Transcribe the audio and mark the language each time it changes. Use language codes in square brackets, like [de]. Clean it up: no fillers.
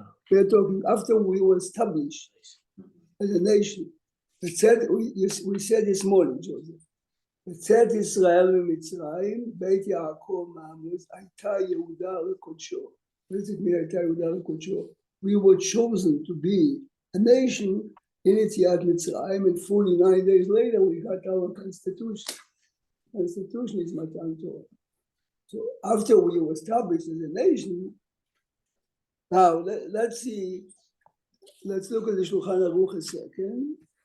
[en] We are talking after we were established as a nation. We said this morning, Joseph. [he] בצאת ישראל ממצרים, בית יעקב מעמוס, הייתה יהודה לקודשו. [en] What does it mean, [he] הייתה יהודה לקודשו? [en] We were chosen to be a nation in יציאת מצרים, and 49 days later we got our constitution. Constitution is Matan Torah. So after we were established as a nation, now let's see, let's look at the Shulchan Aruch a second.